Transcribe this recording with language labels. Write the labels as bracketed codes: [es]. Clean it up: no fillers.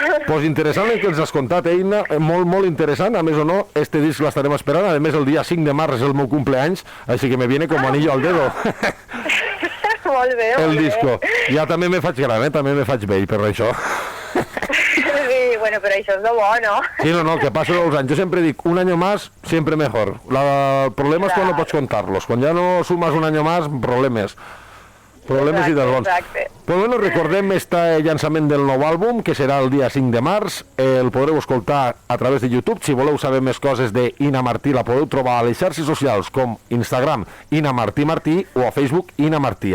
[ca] Pues interessant el que ens has contat, Eina, molt, molt interessant, a més o no, este disc l'estarem esperant, a més el dia 5 de març és el meu cumpleaños, així que [es] me viene como anillo al dedo. [ca] Molt bé, [es] el disco. [ca] Ja també me faig gran, també me faig vell per això. Sí, bueno, però això és lo bo, ¿no? Sí, no, el que passa els anys. Jo sempre dic, [es] un año más, siempre mejor. [ca] El problema és quan no pots contar-los. Quan ja no sumes [es] un año más, [ca] problemes. Problemes i dels bons. Però bueno, recordem este llançament del nou àlbum, que serà el dia 5 de març. El podreu escoltar a través de YouTube. Si voleu saber més coses d'Ina Martí, la podeu trobar a les xarxes socials com Instagram, Ina Martí Martí, o a Facebook, Ina Martí.